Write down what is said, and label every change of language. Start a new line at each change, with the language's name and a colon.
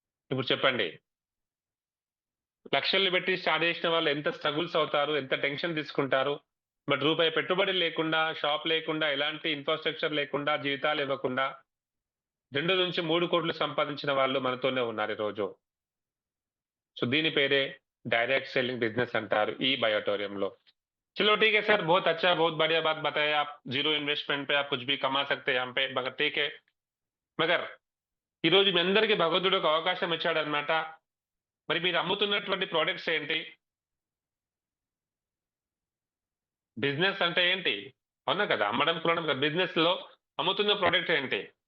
Telugu: ఇప్పుడు చెప్పండి. లక్షలు పెట్టి స్టార్ట్ చేసిన వాళ్ళు ఎంత స్ట్రగుల్స్ అవుతారు, ఎంత టెన్షన్ తీసుకుంటారు. బట్ రూపాయి పెట్టుబడి లేకుండా, షాప్ లేకుండా, ఎలాంటి ఇన్‌ఫ్రాస్ట్రక్చర్ లేకుండా, జీతాలు ఇవ్వకుండా 2-3 కోట్లు సంపాదించిన వాళ్ళు మనతోనే ఉన్నారు ఈరోజు. సో, దీని పేరే డైరెక్ట్ సెల్లింగ్ బిజినెస్ అంటారు ఈ బయాటోరియంలో.
Hindi: चलो ठीक है सर, बहुत अच्छा, बहुत बढ़िया बात बताया आप। ज़ीरो इन्वेस्टमेंट पे आप कुछ भी कमा सकते हैं यहाँ पे, मगर ठीक है.
Telugu: మగర్ ఈరోజు మీ అందరికీ భగవంతుడు ఒక అవకాశం ఇచ్చాడన్నమాట. మరి మీరు అమ్ముతున్నటువంటి ప్రొడక్ట్స్ ఏంటి? బిజినెస్ అంటే ఏంటి? అవునా కదా! అమ్మడం, కొనడం కాదు. బిజినెస్‌లో అమ్ముతున్న ప్రొడక్ట్ ఏంటి?